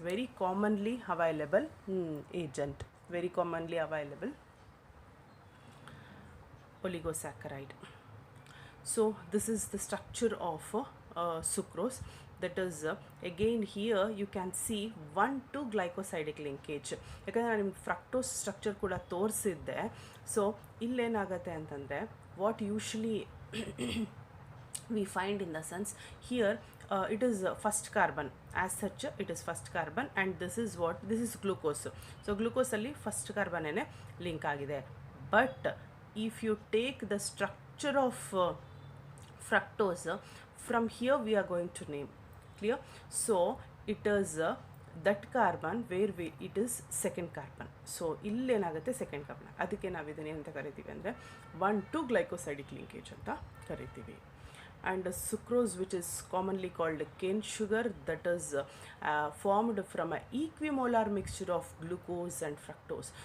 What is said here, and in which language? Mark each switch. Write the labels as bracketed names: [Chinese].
[English] Very commonly available agent, very commonly available oligosaccharide. So this is the structure of sucrose. That is again here you can see 1-2 glycosidic linkage. [Kannada] ಯಾಕಂದರೆ ನಾನು ನಿಮ್ಗೆ fructose structure ಕೂಡ ತೋರಿಸಿದ್ದೆ. [English] so [Kannada] ಇಲ್ಲೇನಾಗುತ್ತೆ ಅಂತಂದರೆ [English] What usually we find in the sense here it is first carbon, as such it is first carbon, and this is glucose. [Kannada] So glucose ಅಲ್ಲಿ first carbon ಏನೇ link ಆಗಿದೆ. [English] But if you take the structure of fructose, from here we are going to name, clear? So it is that carbon where it is second carbon. [Kannada] So ಇಲ್ಲೇನಾಗುತ್ತೆ second carbon, ಅದಕ್ಕೆ ನಾವು ಇದನ್ನೇ ಅಂತ ಕರಿತೀವಿ ಅಂದರೆ 1-2 glycosidic linkage ಅಂತ ಕರಿತೀವಿ. [English] And sucrose, which is commonly called cane sugar, that is formed from an equimolar mixture of glucose and fructose.